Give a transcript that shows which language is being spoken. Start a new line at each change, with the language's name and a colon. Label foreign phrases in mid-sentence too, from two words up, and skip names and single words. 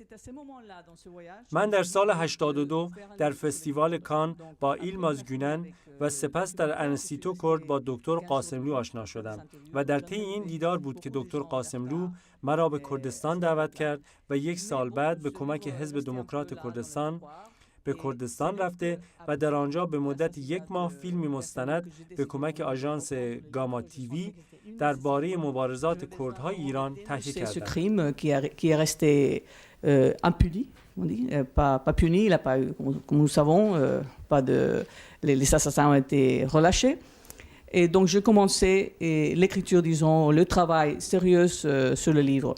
Persian: من در سال 82 در فستیوال کان با ایلماز گونن و سپس در انستیتو کرد با دکتر قاسملو آشنا شدم و در طی این دیدار بود که دکتر قاسملو مرا به کردستان دعوت کرد و یک سال بعد به کمک حزب دموکرات کردستان به کردستان رفته و در آنجا به مدت 1 ماه فیلمی مستند به کمک آژانس گاما تیوی درباره مبارزات کردهای ایران تهیه کردند.
French: Ce crime qui est resté impuni, on dit, pas puni, il a pas eu, comme nous savons, pas de, les assassins ont été relâchés. Et donc je commençais l'écriture, disons, le travail sérieux sur le livre.